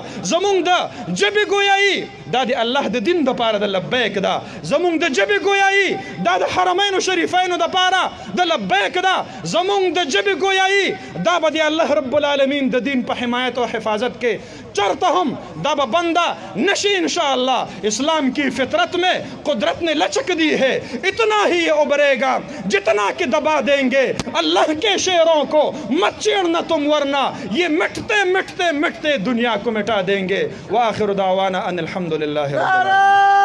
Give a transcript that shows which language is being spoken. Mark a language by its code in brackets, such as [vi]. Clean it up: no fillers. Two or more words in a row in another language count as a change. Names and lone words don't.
[ps] زمونږ د جبې گویایي دا د الله د دین د پاره د لبیک ده زمونږ د جبې گویایي دا د حرمین شریفین د پاره د لبیک ده زمونږ د جبې گویایي دا به د الله رب العالمین د دین په حمایت او حفاظت کې چرته هم دا به بندہ نشی انشاءاللہ [ur] اسلام کی فطرت میں قدرت نے لچک دی ہے اتنا ہی یہ ابھرے گا جتنا کہ دبا دیں گے اللہ کے شیروں کو مت چیڑنا تم ورنہ یہ مٹتے مٹتے مٹتے دنیا کو مٹا دیں گے [ar] وآخر دعوانا ان الحمدللہ رب العالمین